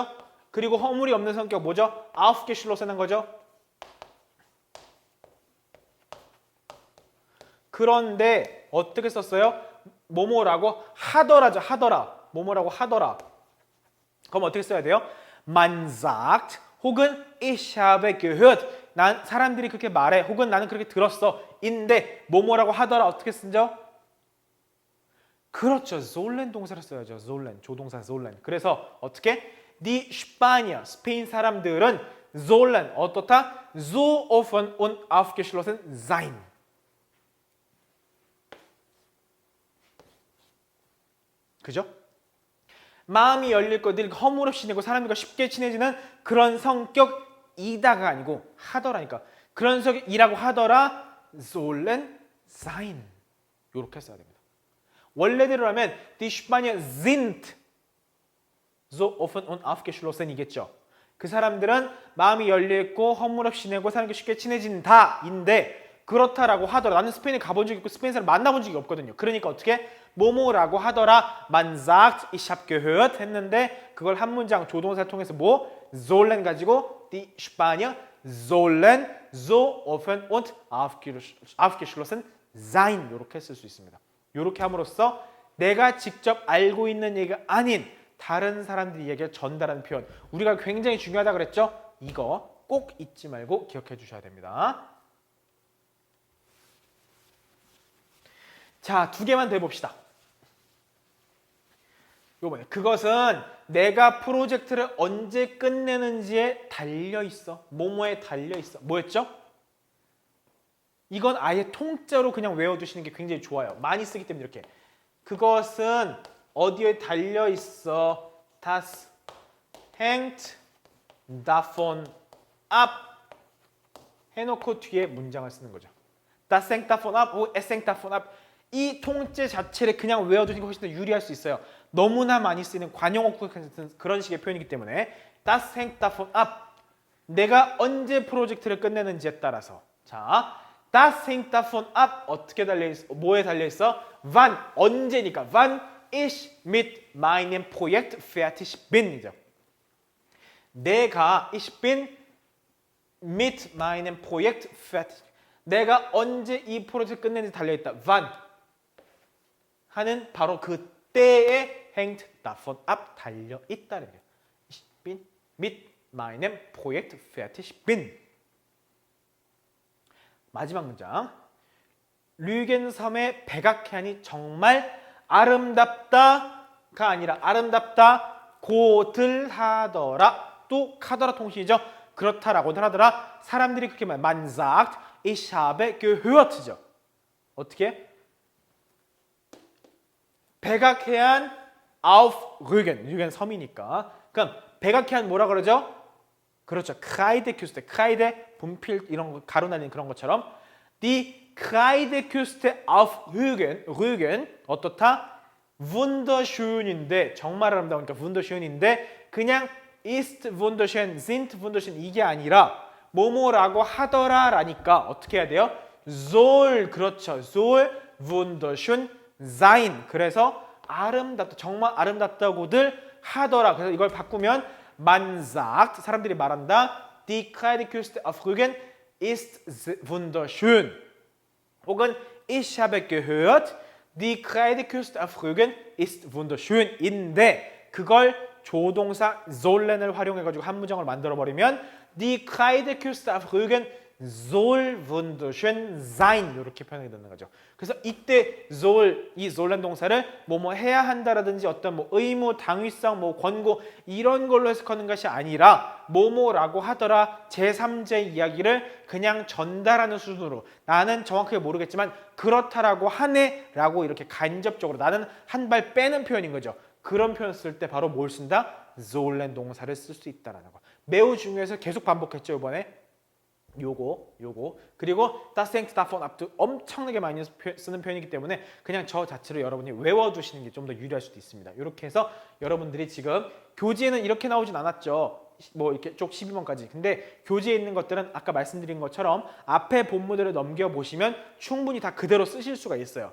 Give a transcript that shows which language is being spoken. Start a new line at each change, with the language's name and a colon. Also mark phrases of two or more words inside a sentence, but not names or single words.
Korean: 그리고 허물이 없는 성격 뭐죠? 아우프게슐로스한 거죠. 그런데 어떻게 썼어요? 뭐뭐라고 하더라죠. 뭐뭐라고 하더라. 그럼 어떻게 써야 돼요?
German: Man sagt 혹은 ich habe gehört.
Korean: 난 사람들이 그렇게 말해. 혹은 나는 그렇게 들었어. 인데 뭐뭐라고 하더라. 어떻게 쓰죠? 그렇죠. sollen 동사를 써야죠. sollen. 조동사 sollen. 그래서 어떻게?
German: Die Spanier.
Korean: 스페인 사람들은 sollen 어떻다?
German: so offen und aufgeschlossen sein.
Korean: 그죠? 마음이 열릴 거 늘 허물 없이 지내고 사람들과 쉽게 친해지는 그런 성격이다가 아니고 하더라니까. 그런 성격이라고 하더라.
German: sollen sein.
Korean: 이렇게 써야 됩니다.
German: 원래대로라면 die Spanier sind so offen und aufgeschlossen 이겠죠.
Korean: 그 사람들은 마음이 열려있고 허물 없이 지내고 사람들과 쉽게 친해진다 인데 그렇다라고 하더라. 나는 스페인에 가본 적이 있고 스페인 사람 만나본 적이 없거든요. 그러니까 어떻게? 뭐뭐라고 하더라.
German: Man sagt, ich habe gehört
Korean: 했는데 그걸 한 문장 조동사를 통해서 뭐?
German: sollen 가지고 die Spanier sollen so offen und aufgeschlossen sein
Korean: 이렇게 쓸 수 있습니다. 이렇게 함으로써 내가 직접 알고 있는 얘기가 아닌 다른 사람들이 얘기를 전달하는 표현 우리가 굉장히 중요하다 그랬죠? 이거 꼭 잊지 말고 기억해 주셔야 됩니다. 자, 두 개만 더 해봅시다. 요번에 그것은 내가 프로젝트를 언제 끝내는지에 달려있어. 뭐뭐에 달려있어. 뭐였죠? 이건 아예 통째로 그냥 외워두시는 게 굉장히 좋아요. 많이 쓰기 때문에 이렇게. 그것은 어디에 달려있어.
German: Das hängt davon ab
Korean: 해놓고 뒤에 문장을 쓰는 거죠.
German: Das hängt davon ab, es hängt davon ab.
Korean: 이 통째 자체를 그냥 외워두는 게 훨씬 더 유리할 수 있어요. 너무나 많이 쓰이는 관용어구 같은 그런 식의 표현이기 때문에
German: Das hängt davon ab.
Korean: 내가 언제 프로젝트를 끝내는지에 따라서 자,
German: Das hängt davon ab
Korean: 어떻게 달려있어? 뭐에 달려있어?
German: Wann, 언제니까 Wann ich mit meinem Projekt fertig bin 이죠.
Korean: 내가
German: ich bin mit meinem Projekt fertig
Korean: 내가 언제 이 프로젝트 끝내는지 달려있다. Wann 하는 바로 그 때에
German: hängt davon ab
Korean: 달려있다는 거예요.
German: Ich bin mit meinem Projekt fertig bin.
Korean: 마지막 문장. 류겐섬의 백악회한이 정말 아름답다가 아니라 아름답다 고들하더라. 또 카더라 통신이죠. 그렇다라고들 하더라. 사람들이 그렇게 말해요.
German: Man sagt, ich habe gehört죠.
Korean: 어떻게? 백악회한
German: auf Rügen.
Korean: 류겐 섬이니까. 그럼 백악회한 뭐라 그러죠? 그렇죠.
German: Kreide Küste.
Korean: 크라이데 분필 이런 거 가루 날리는 그런 것처럼
German: Die Kreideküste auf Rügen
Korean: 어떻다? wunderschön인데 정말 아름다우니까 wunderschön인데 그냥
German: ist wunderschön, sind wunderschön
Korean: 이게 아니라 뭐뭐라고 하더라라니까 어떻게 해야 돼요? soll 그렇죠.
German: soll wunderschön sein.
Korean: 그래서 아름답다 정말 아름답다고들 하더라. 그래서 이걸 바꾸면
German: man sagt
Korean: 사람들이 말한다.
German: Die Kreideküste auf Rügen ist wunderschön.
Korean: 혹은
German: ich habe gehört, die Kreideküste auf Rügen ist wunderschön
Korean: 인데 그걸 조동사 sollen을 활용해가지고 한문정을 만들어버리면
German: die Kreideküste auf Rügen soll wunderschön sein
Korean: 이렇게 표현하게 되는 거죠. 그래서 이때 soll 이 sollen 동사를 뭐뭐 해야 한다라든지 어떤 뭐 의무, 당위성, 뭐 권고 이런 걸로 해석하는 것이 아니라 뭐뭐라고 하더라 제3의 이야기를 그냥 전달하는 수준으로 나는 정확하게 모르겠지만 그렇다라고 하네라고 이렇게 간접적으로 나는 한 발 빼는 표현인 거죠. 그런 표현 쓸 때 바로 뭘 쓴다? sollen 동사를 쓸 수 있다라는 거. 매우 중요해서 계속 반복했죠 이번에. 요거 그리고
German: das hängt davon ab
Korean: 엄청나게 많이 쓰는 표현이기 때문에 그냥 저 자체로 여러분이 외워두시는 게 좀 더 유리할 수도 있습니다. 이렇게 해서 여러분들이 지금 교재에는 이렇게 나오진 않았죠. 뭐 이렇게 쪽 12번까지. 근데 교재에 있는 것들은 아까 말씀드린 것처럼 앞에 본문들을 넘겨보시면 충분히 다 그대로 쓰실 수가 있어요.